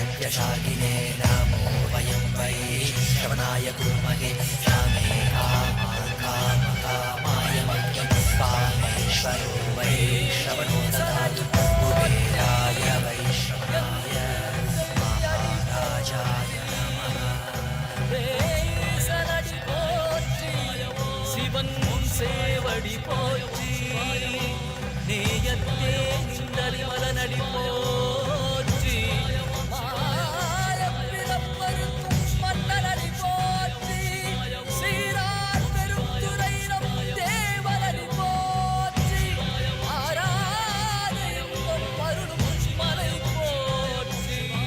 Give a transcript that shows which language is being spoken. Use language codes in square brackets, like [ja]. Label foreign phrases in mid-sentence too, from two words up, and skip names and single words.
[sa] शाकिने नमो वयं वै श्रवणाय कुर्महे रामे कामाय मह्यं कामेश्वरो वै श्रवणो ददातु कुबेराय वै श्रवणाय महाराजाय नमः [ta] சனடி போற்றி சிவன் சேவடி போற்றி நேயத்தே நின்றலி மலனடி போற்றி மாயப்பிறப்பருக்கும் மன்னனடி போற்றி சீரார் பெருந்துரை நம் தேவனடி போற்றி ஆராதயம் பருளும் மலை போற்றி